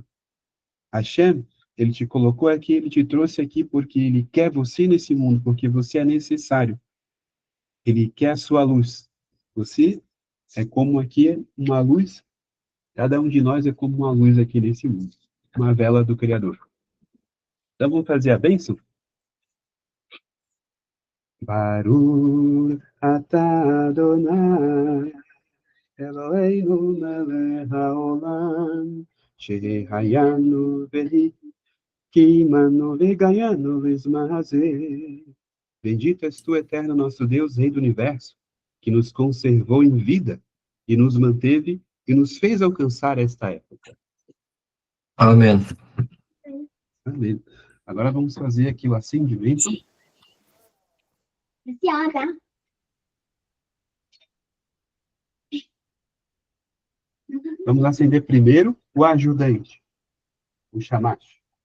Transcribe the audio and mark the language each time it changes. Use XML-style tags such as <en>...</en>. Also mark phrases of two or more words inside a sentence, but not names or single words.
<pt>Hashem, ele te colocou aqui, ele te trouxe aqui porque ele quer você nesse mundo, porque você é necessário. Ele quer a sua luz. Você é como aqui uma luz, cada um de nós é como uma luz aqui nesse mundo. Uma vela do Criador. Então vamos fazer a bênção?</pt> <he>ברוך אתה אדוני אלוהינו מלך העולם שהחיינו וקיימנו והגיענו לזמן הזה.</he> <pt>Bendito és tu, eterno nosso Deus, Rei do Universo, que nos conservou em vida e nos manteve e nos fez alcançar esta época. Amém. Amém. Agora vamos fazer aqui o acendimento. Vamos acender primeiro o ajudante, o chamash.</pt>